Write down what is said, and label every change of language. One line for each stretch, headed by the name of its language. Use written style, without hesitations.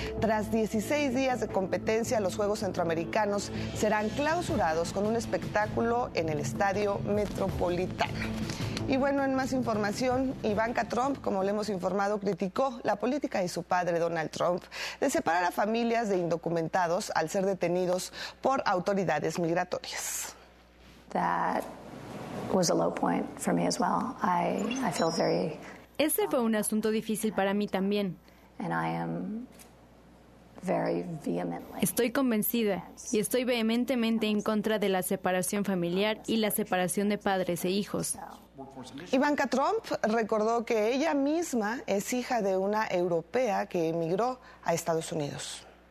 Spanish: Tras 16 días de competencia, los Juegos Centroamericanos serán clausurados con un espectáculo en el Estadio Metropolitano. Y bueno, en más información, Ivanka Trump, como le hemos informado, criticó la política de su padre, Donald Trump, de separar a familias de indocumentados al ser detenidos por autoridades migratorias.
English: That was a low point for me as well. I feel very...
Spanish: Ese fue un asunto difícil para mí también.
English: And I am very vehemently...
Spanish: Estoy convencida y estoy vehementemente en contra de la separación familiar y la separación de padres e hijos. Ivanka Trump recordó que ella misma es hija de una europea que emigró a Estados Unidos.